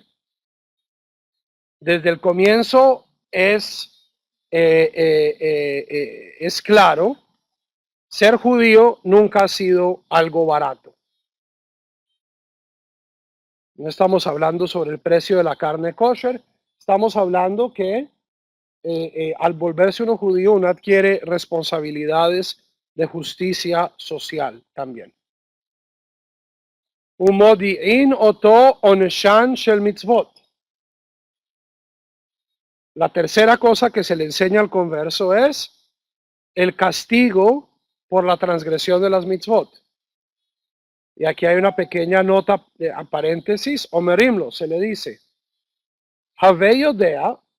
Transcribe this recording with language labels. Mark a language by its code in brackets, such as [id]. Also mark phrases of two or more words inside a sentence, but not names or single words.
[es] Desde el comienzo es claro, ser judío nunca ha sido algo barato. No estamos hablando sobre el precio de la carne kosher, estamos hablando que al volverse uno judío, uno adquiere responsabilidades de justicia social también. [he] ומודיעין אותו עונשן של מצוות. [es] La tercera cosa que se le enseña al converso es el castigo por la transgresión de las mitzvot. Y aquí hay una pequeña nota, a paréntesis, omerimlo, se le dice, [he] הוי יודע,